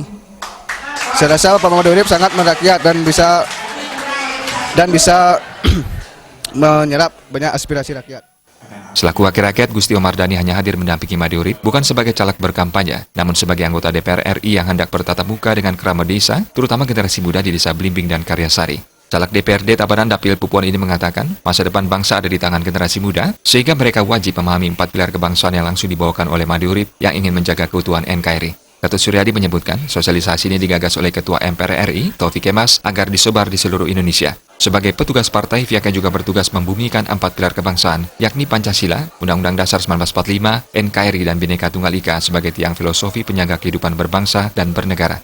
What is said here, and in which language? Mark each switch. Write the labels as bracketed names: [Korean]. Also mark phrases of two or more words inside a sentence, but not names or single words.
[Indonesian] Saya rasa Pak Made Urip sangat merakyat dan bisa menyerap banyak aspirasi rakyat. Selaku Wakil Rakyat, Gusti Omardani hanya hadir mendampingi Made Urip bukan sebagai caleg berkampanye, namun sebagai anggota DPR RI yang hendak bertatap muka dengan kerabat desa, terutama generasi muda di Desa Blimbing dan Karyasari. Caleg DPRD Tabanan Dapil Pupuan ini mengatakan, masa depan bangsa ada di tangan generasi muda, sehingga mereka wajib memahami 4 pilar kebangsaan yang langsung dibawakan oleh Made Urip yang ingin menjaga keutuhan NKRI. Ketut Suryadi menyebutkan, sosialisasi ini digagas oleh Ketua MPR RI, Taufik Kemas, agar disebar di seluruh Indonesia. Sebagai petugas partai, pihaknya juga bertugas membumikan 4 pilar kebangsaan, yakni Pancasila, Undang-Undang Dasar 1945, NKRI, dan Bhinneka Tunggal Ika sebagai tiang filosofi penjaga kehidupan berbangsa dan bernegara.